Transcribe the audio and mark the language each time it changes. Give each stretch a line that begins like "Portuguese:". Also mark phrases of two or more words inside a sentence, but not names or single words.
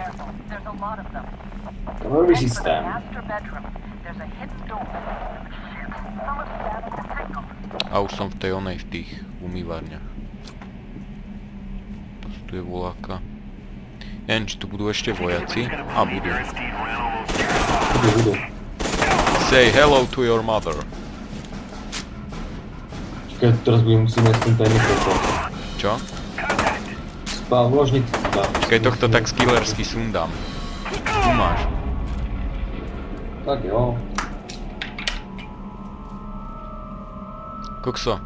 Slovak: Kamerový systém. A už som v tej onej, v tých umývarniach. Tu je voláka. Neviem, či tu budú ešte vojaci. A budú. Budú.
English: Say hello to your mother.
Slovak: Čakaj, teraz budem musieť mať ten tajný prechod. Čo? Spá v ložnici. Keď tohto tak skillersky sundám. Tu máš. Tak jo. Kokso.